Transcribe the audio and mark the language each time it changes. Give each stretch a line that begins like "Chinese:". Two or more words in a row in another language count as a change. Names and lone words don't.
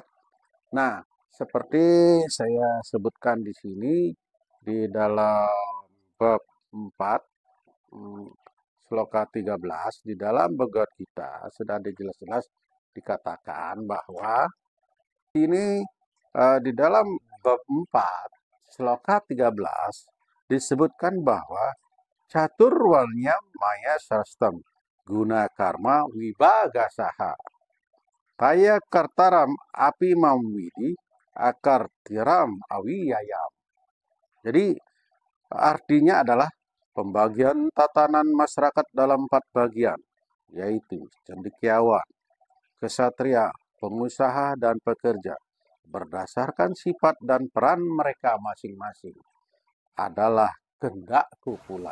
Indonesian: Nah, seperti saya sebutkan di sini di dalam bab 4 sloka 13 di dalam Bhagavad Gita sudah jelas-jelas dikatakan bahwa ini di dalam bab 4 sloka 13 disebutkan bahwa
Sanskrit: catur walnya maya sastam guna karma wibagasaha kaya kartaram api mamwidi akar tiram awiyayam.
Indonesian: Jadi artinya adalah pembagian tatanan masyarakat dalam 4 bagian, yaitu cendekiawan, kesatria, pengusaha, dan pekerja. Berdasarkan sifat dan peran mereka masing-masing adalah kehendakku pula.